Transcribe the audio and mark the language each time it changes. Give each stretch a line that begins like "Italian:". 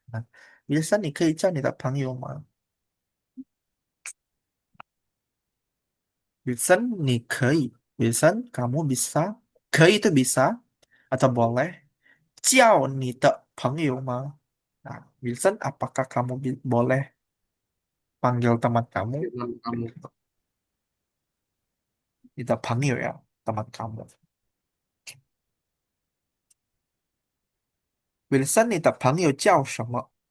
Chinese: Nah, Wilson 你可以叫你的朋友吗？ Wilson 你可以 Wilson
Indonesian: kamu bisa
Chinese: 可以
Indonesian: itu bisa atau boleh
Chinese: 叫你的朋友吗？
Indonesian: Nah, Wilson apakah kamu boleh panggil teman kamu
Chinese: 让他们你的朋友
Indonesian: ya teman kamu
Chinese: Wilson 你的朋友叫什么？